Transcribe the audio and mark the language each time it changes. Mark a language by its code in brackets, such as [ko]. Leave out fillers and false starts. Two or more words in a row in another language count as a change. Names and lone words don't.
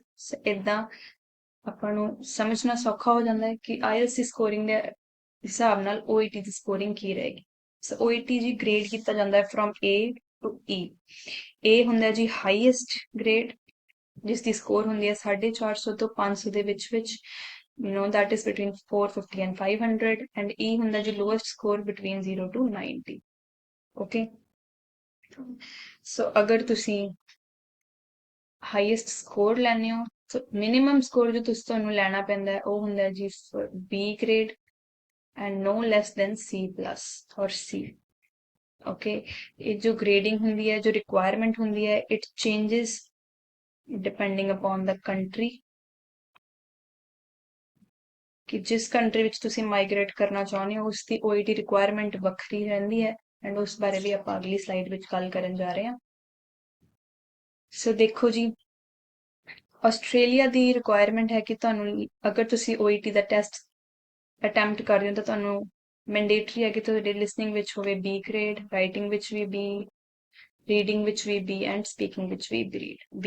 [pa] ਇਦਾਂ ਆਪਾਂ ਨੂੰ ਸਮਝਣਾ ਸੌਖਾ ਹੋ ਜਾਂਦਾ ਹੈ ਕਿ IELTS ਦੀ ਸਕੋਰਿੰਗ ਦੇ ਹਿਸਾਬ ਨਾਲ OET ਦੀ ਸਕੋਰਿੰਗ ਕੀ ਰਹੇਗੀ। ਸੋ OET ਜੀ ਗ੍ਰੇਡ ਕੀਤਾ ਜਾਂਦਾ ਹੈ [en] from A to E. [pa] A ਹੁੰਦਾ ਜੀ [en] highest grade [pa] ਜਿਸ ਦੀ ਸਕੋਰ ਹੁੰਦੀ ਹੈ 450 ਤੋਂ 500 ਦੇ ਵਿੱਚ [en] that is between 450 and 500 and [pa] E ਹੁੰਦਾ ਜੀ [en] lowest score between 0 to 90। okay, so [pa] ਅਗਰ ਤੁਸੀਂ [en] highest score [pa] ਲੈਣੇ ਹੋ ਸੋ [en] minimum score [pa] ਜੋ ਤੁਹਾਨੂੰ ਲੈਣਾ ਪੈਂਦਾ ਹੈ ਉਹ ਹੁੰਦਾ ਜੀ B ਗ੍ਰੇਡ [en] and no less than C plus or C। [pa] okay, ਇਹ ਜੋ ਗ੍ਰੇਡਿੰਗ ਹੁੰਦੀ ਹੈ ਜੋ ਰਿਕੁਆਇਰਮੈਂਟ ਹੁੰਦੀ ਹੈ [en] it changes depending upon the country [pa] ਕਿ ਜਿਸ ਕੰਟਰੀ ਵਿੱਚ ਤੁਸੀਂ ਮਾਈਗ੍ਰੇਟ ਕਰਨਾ ਚਾਹੁੰਦੇ ਹੋ ਉਸ ਦੀ OET ਰਿਕੁਆਇਰਮੈਂਟ ਵੱਖਰੀ ਰਹਿੰਦੀ ਹੈ ਐਂਡ ਉਸ ਬਾਰੇ ਵੀ ਆਪਾਂ ਅਗਲੀ ਸਲਾਈਡ ਵਿੱਚ ਗੱਲ ਕਰਨ ਜਾ ਰਹੇ ਹਾਂ। ਸੋ ਦੇਖੋ ਜੀ, ਆਸਟ੍ਰੇਲੀਆ ਦੀ ਰਿਕੁਆਇਰਮੈਂਟ ਹੈ ਕਿ ਤੁਹਾਨੂੰ ਅਗਰ ਤੁਸੀਂ OET ਦਾ [en] test attempt [pa] ਕਰ ਰਹੇ ਹੋ ਤਾਂ ਤੁਹਾਨੂੰ ਮੈਂਡੇਟਰੀ ਹੈ ਕਿ ਤੁਹਾਡੇ ਲਿਸਨਿੰਗ ਵਿੱਚ ਹੋਵੇ B ਗ੍ਰੇਡ, ਰਾਈਟਿੰਗ ਵਿੱਚ ਵੀ B, ਰੀਡਿੰਗ ਵਿੱਚ ਵੀ B [en] and speaking [pa] ਵਿੱਚ ਵੀ B।